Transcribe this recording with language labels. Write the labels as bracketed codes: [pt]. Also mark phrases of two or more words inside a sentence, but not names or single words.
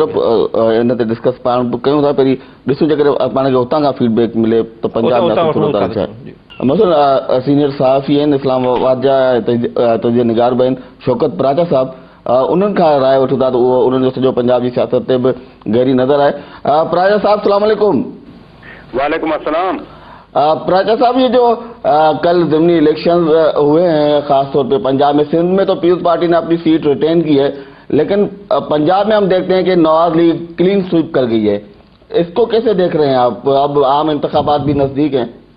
[sd] चलो हिन ते डिस्कस पाण कयूं था, पहिरीं ॾिसूं जेकॾहिं पाण खे हुतां खां फीडबैक मिले त पंजाब मसलन सीनियर सहाफ़ी आहिनि इस्लामाबाद जा तुंहिंजे निगार बि आहिनि शौकत प्राचा साहब, उन्हनि खां राय वठूं था त उहो उन्हनि जो सॼो पंजाब जी सियासत ते बि गहरी नज़र आहे। प्राचा साहब [ar] سلام علیکم. وعلیکم السلام. [ur] پراچہ صاحب یہ جو کل ضمنی الیکشن ہوئے ہیں خاص طور پہ پنجاب میں، سندھ میں تو پیپلز پارٹی نے اپنی سیٹ ریٹین کی ہے، لیکن پنجاب میں ہم دیکھتے ہیں کہ نواز لیگ [en] clean sweep [ur] کر گئی ہے، اس کو کیسے دیکھ رہے ہیں آپ? اب عام انتخابات بھی نزدیک ہیں.